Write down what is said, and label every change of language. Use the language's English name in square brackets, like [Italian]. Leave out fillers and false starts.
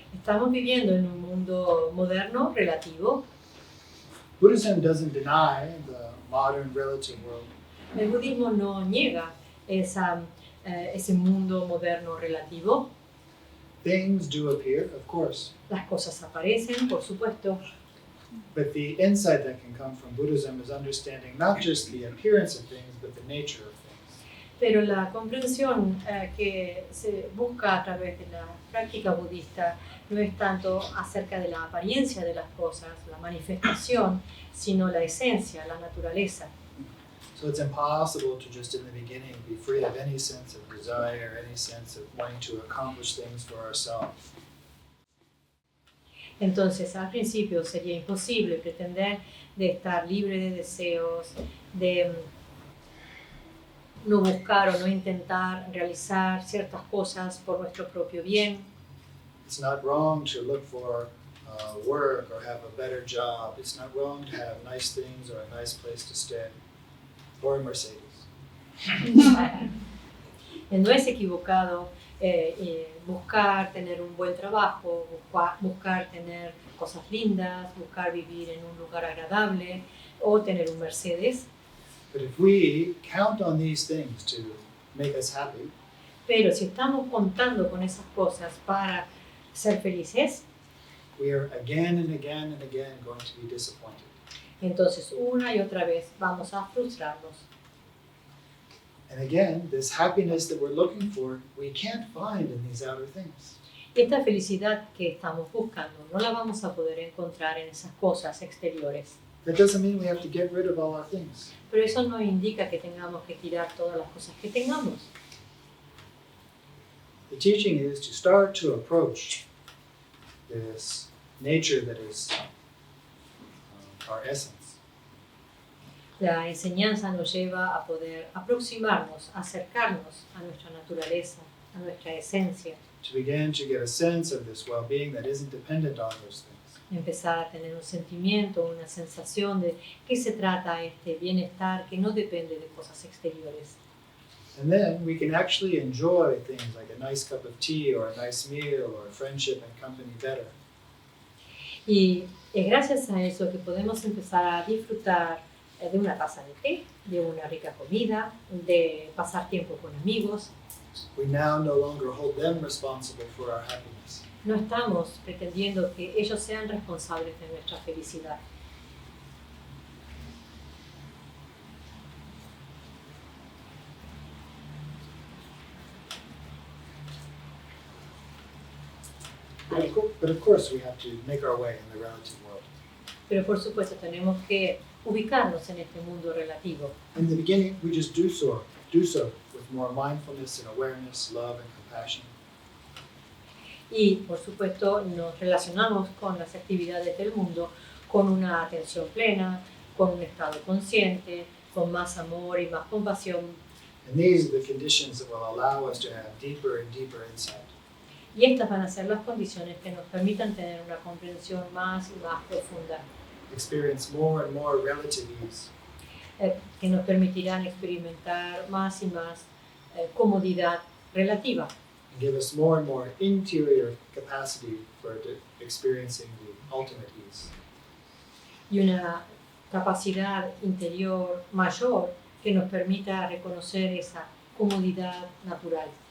[Spanish] Estamos viviendo en un mundo moderno, relativo. [English] Buddhism doesn't deny the modern relative world. [Spanish] El budismo no niega ese mundo moderno relativo. [English] Things do appear, of course, [Spanish] Las cosas aparecen, por supuesto, [English] but the insight that can come from Buddhism is understanding not just the appearance of things, but the nature of things. [Spanish] pero la comprensión que se busca a través de la práctica budista no es tanto acerca de la apariencia de las cosas, la manifestación, sino la esencia, la naturaleza. [English] So it's impossible to just in the beginning be free of any sense of desire, any sense of wanting to accomplish things for ourselves. [Spanish] Entonces, al principio sería imposible pretender de estar libre de deseos, de no buscar o no intentar realizar ciertas cosas por nuestro propio bien. [English] It's not wrong to look for work or have a better job. It's not wrong to have nice things or a nice place to stay or a Mercedes. [Spanish] No es equivocado buscar tener un buen trabajo, buscar tener cosas lindas, buscar vivir en un lugar agradable o tener un Mercedes. [English] But if we count on these things to make us happy, [Spanish] Pero si estamos contando con esas cosas para ser felices, [English] we are again and again and again going to be disappointed. [Spanish] entonces una y otra vez vamos a frustrarnos. [English] And again, this happiness that we're looking for, we can't find in these outer things. [Spanish] Esta felicidad que estamos buscando no la vamos a poder encontrar en esas cosas exteriores. [English] That doesn't mean we have to get rid of all our things. [Spanish] Pero eso no indica que tengamos que tirar todas las cosas que tengamos. [English] The teaching is to start to approach this nature that is our essence. [Spanish] La enseñanza nos lleva a poder aproximarnos, acercarnos a nuestra naturaleza, a nuestra esencia, [English] To begin to get a sense of this well-being that isn't dependent on those things. [Spanish] empezar a tener un sentimiento, una sensación de qué se trata este bienestar que no depende de cosas exteriores. [English] And then we can actually enjoy things like a nice cup of tea or a nice meal or friendship and company better. [Spanish] Y es gracias a eso que podemos empezar a disfrutar de una taza de té, de una rica comida, de pasar tiempo con amigos. [English] We now no longer hold them responsible for our happiness. [Spanish] No estamos pretendiendo que ellos sean responsables de nuestra felicidad. [English] But of course, we have to make our way in the relative world. [Spanish] Pero por supuesto tenemos que ubicarnos en este mundo relativo. [English] In the beginning, we just do so with more mindfulness and awareness, love and compassion. [Spanish] Y por supuesto nos relacionamos con las actividades del mundo con una atención plena, con un estado consciente, con más amor y más compasión. [English] And these are the conditions that will allow us to have deeper and deeper insight. [Spanish] Y estas van a ser las condiciones que nos permitan tener una comprensión más y más profunda, [English] Experience more and more relative ease. [Spanish] Que nos permitirán experimentar más y más comodidad relativa [English] And give us more and more interior capacity for experiencing the ultimate ease. [Spanish] y una capacidad interior mayor que nos permita reconocer esa comodidad natural.